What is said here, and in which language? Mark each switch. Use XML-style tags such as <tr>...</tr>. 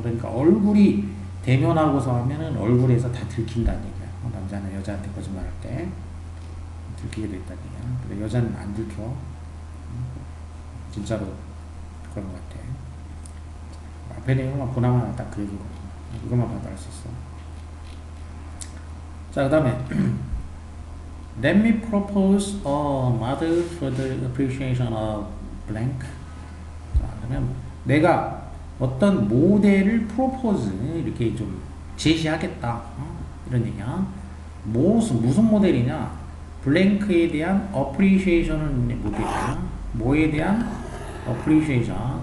<ko>그러니까 얼굴이 대면하고서 하면은 얼굴에서 다 들킨다는 얘기야. 남자는 여자한테 거짓말할 때 들키게 돼 있다는 얘기야. 근데 여자는 안 들켜. 진짜로 그런 것 같아. 앞에 내용만 보나마나 딱 그 얘기거든. 이것만 봐도 알 수 있어. 자, 그 다음에</ko> <en>Let me propose a model for the appreciation of blank.</en> <ko>자, 그러면 내가 어떤 모델을 프로포즈 이렇게 좀 제시하겠다. 이런 얘기야. 무슨 모델이냐? 블랭크에 대한 appreciation은 모델이야. 뭐에 대한 appreciation?</ko>